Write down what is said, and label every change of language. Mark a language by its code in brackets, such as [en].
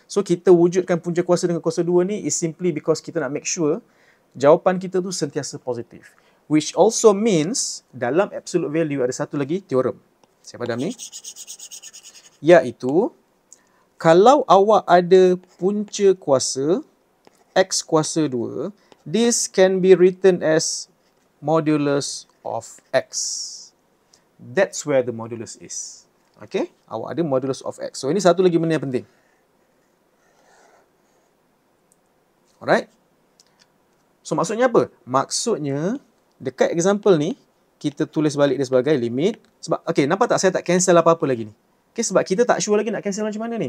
[ms] So, kita wujudkan punca kuasa dengan kuasa 2 ni [en] is simply because [ms] kita nak [en] make sure [ms] jawapan kita tu sentiasa positif. [en] Which also means, [ms] dalam absolute value ada satu lagi teorem. Saya padam ni. Iaitu, kalau awak ada punca kuasa x kuasa 2 [en] this can be written as modulus of x. That's where the modulus is. [ms] Okay, awak ada modulus of x. So, ini satu lagi benda yang penting. Alright. So, maksudnya apa? Maksudnya, dekat example ni, kita tulis balik dia sebagai limit. Sebab, okay, nampak tak saya tak cancel apa-apa lagi ni? Okay, sebab kita tak sure lagi nak cancel macam mana ni.